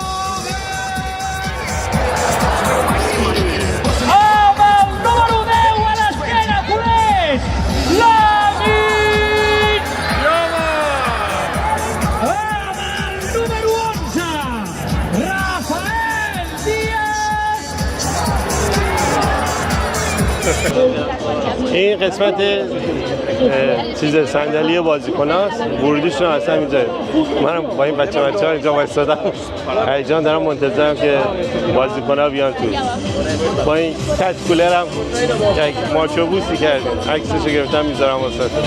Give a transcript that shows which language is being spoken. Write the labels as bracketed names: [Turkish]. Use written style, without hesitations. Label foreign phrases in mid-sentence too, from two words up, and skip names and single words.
[Catalan] amb el número 10 a l'esquena coneix Lamine amb el número 11 Rafael Díaz. [Persian] این قسمت چیز صندلی بازیکناست، ورودیشون اصلا اینجا. منم با این بچه‌ها اینجا وایسادم، هیجان دارم، منتظرم که بازیکن‌ها بیان تو. با این کت کولرم یک ماچو بوسی کردیم، عکسشو گرفتم میذارم واسه.